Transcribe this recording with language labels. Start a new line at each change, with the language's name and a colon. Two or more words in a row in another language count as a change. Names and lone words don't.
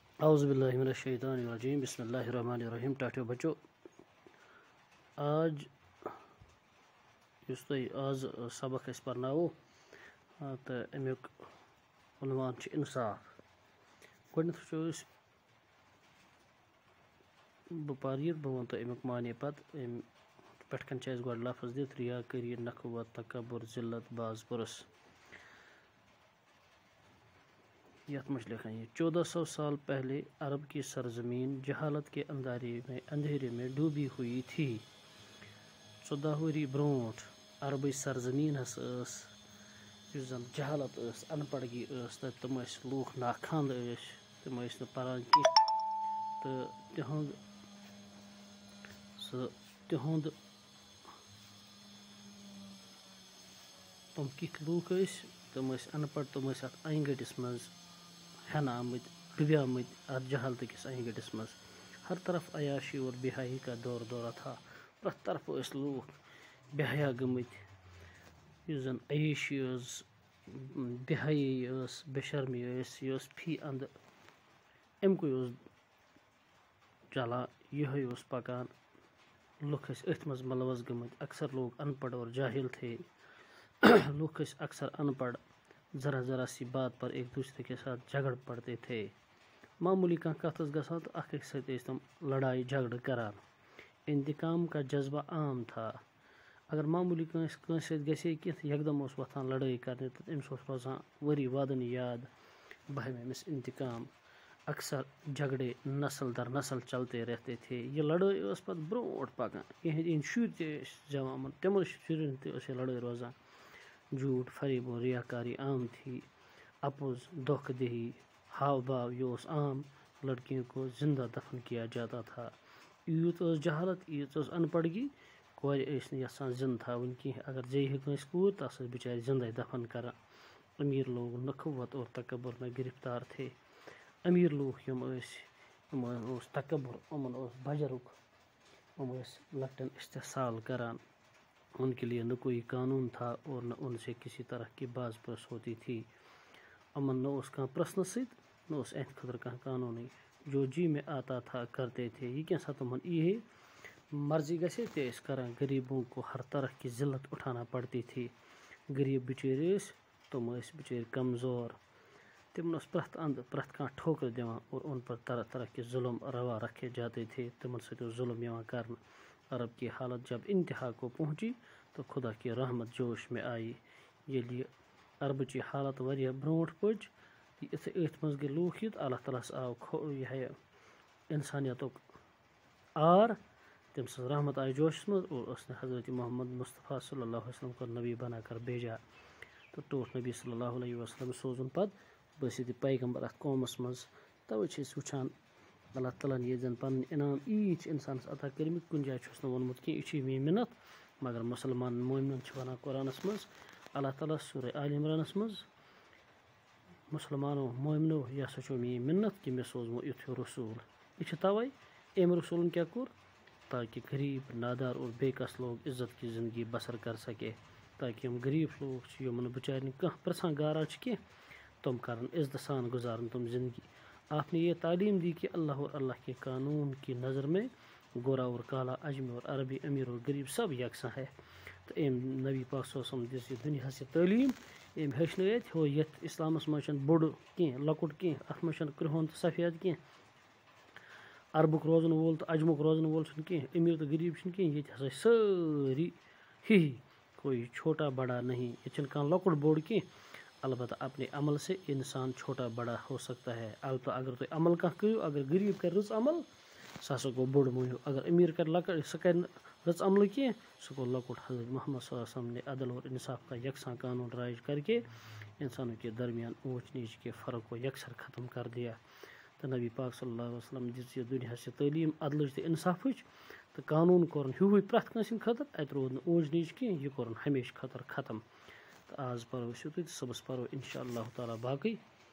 Arabic: اعوذ باللہ من الشیطان الرجیم بسم اللہ الرحمن الرحیم
Kashmiri: ٹاٹو بچو آج یس تۄہہِ آز سبق أسۍ پرناوو تہٕ امیُک عنوان چھُ انصاف گۄڈنٮ۪تھ وٕچھو أسۍ بہٕ پرٕ یہِ بہٕ وَنہٕ تۄہہِ امیُک معنے پتہٕ أمۍ پٮ۪ٹھ کَنۍ چھِ اَسہِ گۄڈٕ لفظ دِتھ ریاکٲری نخوت تکبر ذلت باز پرس یتھ منٛز چھِ لیکھان
Urdu: یہ 1400 سال پہلے عرب کی سرزمین جہالت کے اندھیرے میں ڈوبی ہوئی تھی
Kashmiri: 14 ؤری برونٹھ عربٕچ سرزمیٖن ہسا ٲس یُس زن جہالت ٲس ان پڑگی ٲس تتہِ تِم ٲسۍ لوٗکھ ناخاندٕ ٲسۍ تِم ٲسۍ نہٕ پران کینٛہہ تہٕ تِہُنٛد تِم کِتھ لوٗکھ ٲسۍ تِم ٲسۍ ان پڑھ تِم ٲسۍ اتھ انہِ گٔٹِس منٛز ہٮ۪نہٕ آمٕتۍ ڈُبیمٕتۍ اتھ جہالتہٕ کِس انہِ گٔٹِس منٛز
Urdu: ہر طرف عیاشی اور بےحیائی کا دور دورہ تھا
Kashmiri: پرٛٮ۪تھ طرفہٕ ٲسۍ لوٗکھ بے حیا گٔمٕتۍ یُس زن عیاشی ٲس بے حیٲیی ٲس بے شرمی ٲس یہِ ٲس فی انٛدٕ اَمکُے اوس چلان یِہوٚے اوس پکان لُکھ ٲسۍ أتھۍ منٛز ملوث گٔمٕتۍ
Urdu: اکثر لوگ ان پڑھ اور جاہل تھے
Kashmiri: لوگ ٲسۍ اکثر ان پڑھ ذرا
Urdu: ذرا سی بات پر ایک دوسرے کے ساتھ جھگڑ پڑتے تھے
Kashmiri: معمولی کانٛہہ کتھ ٲس گژھان تہٕ اکھ أکِس سۭتۍ ٲسۍ تِم لڑایہِ جھگڑٕ کران
Urdu: انتقام کا جذبہ عام تھا
Kashmiri: اگر معمولی کٲنٛسہِ سۭتۍ گژھِ ہے کینٛہہ تہٕ یکدم اوس وۄتھان لڑٲے کرنہِ تہٕ أمِس اوس روزان ؤری وادن یاد بہٕ ہٮ۪مہٕ أمِس انتقام
Urdu: اکثر جھگڑے نسل در نسل چلتے رہتے تھے
Kashmiri: یہِ لڑٲے ٲس پتہٕ برونٛٹھ پکان یِہنٛدۍ شُرۍ تہِ ٲسۍ زٮ۪وان تِمن شُرٮ۪ن تہِ ٲس یہِ لڑٲے روزان
Urdu: جھوٗٹ فریب اور ریاکاری عام تھی
Kashmiri: اپوز دھوکہ دہی ہاو باو یہ اوس عام
Urdu: لڑکیوں کو زندہ دفن کیا جاتا تھا
Kashmiri: یوٗت ٲس جہالت ییٖژ ٲس ان پڑگی کورِ ٲسۍ نہٕ یژھان زندٕ تھاوٕنۍ کینٛہہ اگر زیٚیہِ ہے کٲنٛسہِ کوٗر تس ٲسۍ بِچارِ زندے دفن کران
Urdu: امیر لوگ نخوت اور تکبر میں گرفتار تھے
Kashmiri: امیر لوٗکھ یِم ٲسۍ یِمن اوس تکبر یِمن اوس بجرُک یِم ٲسۍ لۄکٹٮ۪ن استحصال کران
Urdu: ان کے لیے نہ کوئی قانون تھا اور نہ ان سے کسی طرح کی باز پرس ہوتی تھی
Kashmiri: یِمن نہ اوس کانٛہہ پرژھنہٕ سۭتۍ نہ اوس اہنٛدِ خٲطرٕ کانٛہہ قانوٗنٕے
Urdu: جو جی میں آتا تھا کرتے تھے
Kashmiri: یہ کیٛاہ سا تِمن یی ہے مرضی گژھِ ہے تہِ ٲسۍ کران
Urdu: غریٖبوں کو ہر طرح کی ذلت اٹھانا پڑتی تھی
Kashmiri: غریٖب بِچٲرۍ ٲسۍ تِم ٲسۍ بِچٲرۍ کمزور تِمن اوس پرٛٮ۪تھ انٛدٕ پرٛٮ۪تھ کانٛہہ ٹھوکر دِوان
Urdu: اور ان پر طرح طرح کے ظلم روا رکھے جاتے تھے
Kashmiri: تِمن سۭتۍ اوس ظلم یِوان کرنہٕ
Urdu: عرب کی حالت جب انتہا کو پہنچی تو خدا کی رحمت جوش میں آئی
Kashmiri: ییٚلہِ یہِ عربٕچ یہِ حالت واریاہ برونٛٹھ پٔچ یِتھُے أتھۍ منٛز گٔے لوٗکھ یِتھ اللہ تعالیٰ ہس آو یہِ انسانیتُک آر تٔمۍ سٕنٛز رحمت آیہِ جوشس منٛز
Urdu: اور اس نے حضرت محمد مصطفیٰ صلی اللہ علیہ وسلم کو نبی بنا کر بھیجا
Kashmiri: تہٕ ٹوٹھ نبی صلی اللہ علیہ وسلم سوزُن پتہٕ بہٕ ٲسِو تہِ پیغمبر اتھ قومس منٛز توے چھِ أسۍ وٕچھان اللہ تعالیٰ ہن ییٚتہِ زن پنٕنۍ انعام ییٖتۍ چھِ انسانس عطا کٔرمٕتۍ کُنہِ جایہِ چھُس نہٕ ووٚنمُت کینٛہہ یہِ چھِ میٲنۍ مِنت مگر مُسلمانن مومنن چھِ ونان قرآنس منٛز اللہ تعالیٰ سورہ آل عمرانس منٛز مُسلمانو مومنو یہِ ہسا چھو میٲنۍ مِنت کہِ مےٚ سوزمو یُتھ ہیوٗ رسوٗل یہِ چھِ توے أمۍ رسوٗلن کیٛاہ کوٚر تاکہِ غریٖب نادار
Urdu: اور بے کس لوگ عزت کی زندگی بسر کر سکے
Kashmiri: تاکہ یِم غریٖب لوٗکھ چھِ یِمن نہٕ بِچارِ نہٕ کانٛہہ پرژھان گارا چھِ کینٛہہ تِم کرن عزتہٕ سان گُزارن تِم زندگی
Urdu: آپ نے یہ تعلیم دی کہ اللہ اور اللہ کے قانون کی نظر میں گورا اور کالا اجمی اور عربی امیر اور غریب سب یکساں ہے
Kashmiri: تہٕ أمۍ نبی پاک صلی اللہ علیہ وسلم دِژ یہِ دُنیاہس یہِ تعلیٖم أمۍ ہیٚچھنٲیِتھ ہُہ یتھ اسلامس منٛز چھنہٕ بوٚڑ کینٛہہ لۄکُٹ کینٛہہ اتھ منٛز چھنہٕ کرٛہُن تہٕ سفید کینٛہہ عربُک روزن وول تہٕ اجمُک روزن وول چھُنہٕ کینٛہہ امیر تہٕ غریٖب چھِنہٕ کینٛہہ ییٚتہِ ہسا چھِ سٲری ہِہی
Urdu: کوئی چھوٹا بڑا نہیں
Kashmiri: ییٚتہِ چھُنہٕ کانٛہہ لۄکُٹ بوٚڑ کینٛہہ
Urdu: البتہ اپنے عمل سے انسان چھوٹا بڑا ہو سکتا ہے
Kashmiri: البتہ اگر تُہۍ عمل کانٛہہ کٔرِو اگر غریٖب کرِ رٕژ عمل سُہ ہسا گوٚو بوٚڑ مٔہنیوٗ اگر أمیٖر کرِ لۄکٕٹ سُہ کرِ نہٕ رٕژ عملہٕ کینٛہہ سُہ گوٚو لۄکُٹ
Urdu: حضرت محمد صلی اللہ علیہ وسلم نے عدل اور انصاف کا یکساں قانون رائج کر کے انسانوں کے درمیان اونچ نیچ کے فرق کو یکسر ختم کر دیا
Kashmiri: تہٕ نبی پاک صلی اللہ علیہ وسلم دِژ یہِ دُنیاہس یہِ تعلیٖم عدلٕچ تہٕ انصافٕچ تہٕ قانوٗن کوٚرُن ہیُوُے پرٛٮ۪تھ کٲنٛسہِ ہِنٛدِ خٲطرٕ اَتہِ روٗد نہٕ اونچ نیچ کینٛہہ یہِ کوٚرُن ہمیشہٕ خٲطرٕ ختم تہٕ آز پرو أسۍ یُتُے تہٕ صُبحس پرو
Arabic: انشاء اللہ تعالیٰ
Kashmiri: باقٕے